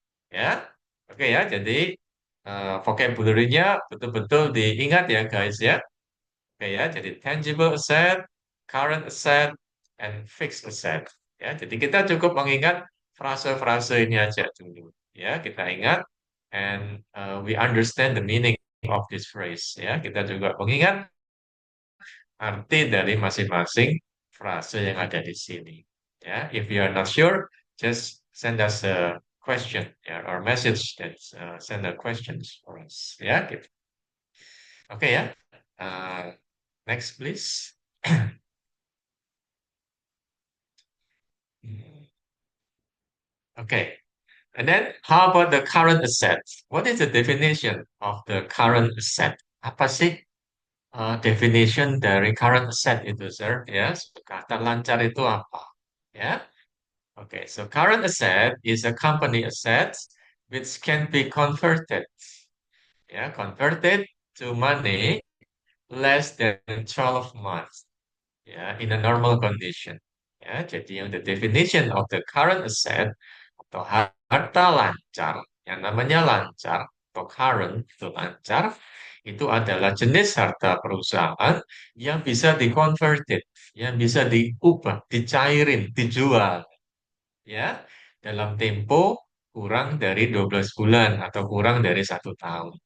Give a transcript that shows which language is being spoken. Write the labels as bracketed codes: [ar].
[id] Ya. Oke ya, jadi vocabulary-nya betul-betul diingat ya guys ya. [en] Oke ya, jadi tangible asset, current asset, and fixed asset. [id] Ya, jadi kita cukup mengingat frase-frase ini aja dulu. [en] Ya, [id] kita ingat [en] and we understand the meaning of this phrase. [id] Ya, kita juga mengingat arti dari masing-masing frase yang ada di sini. [en] Ya, if you are not sure, just send us a question ya, or message that send a questions for us. Ya, gitu. Oke ya. Uh, Next, please. Okay. And then how about the current asset? What is the definition of the current asset? [id] Apa sih definition dari current asset itu, sir? [en] Ya, [id] kata lancar itu apa? [en] Ya. Okay, so current asset is a company asset which can be converted, ya, converted to money less than 12 months, ya, in a normal condition. [id] Ya, jadi yang [en] the definition of the current asset [id] atau harta lancar, yang namanya lancar atau current itu lancar, itu adalah jenis harta perusahaan yang bisa dikonverted, yang bisa diubah, dicairin, dijual, ya, dalam tempo kurang dari 12 bulan atau kurang dari 1 tahun.